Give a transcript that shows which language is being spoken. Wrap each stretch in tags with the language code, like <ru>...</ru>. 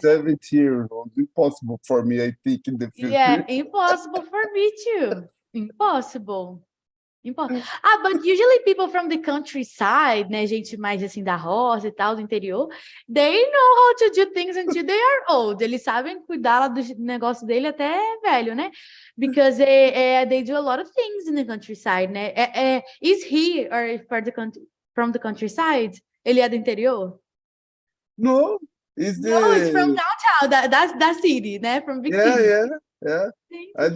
<en>70 years old. Impossible for me, I think, in the future. Yeah, impossible for me too. Impossible. But usually people from the countryside, né,</en> <pt>gente mais assim da roça e tal, do interior,</pt> <en>they know how to do things until they are old.</en> <pt>Eles sabem cuidar lá do negócio dele até velho, né?</pt> <en>Because they do a lot of things in the countryside, né? Is he or from the countryside?</en> <pt>Ele é do interior?</pt> <en>No, it's the. No, it's from downtown. That's that city, né? From big city. Yeah. Gente, I que</en>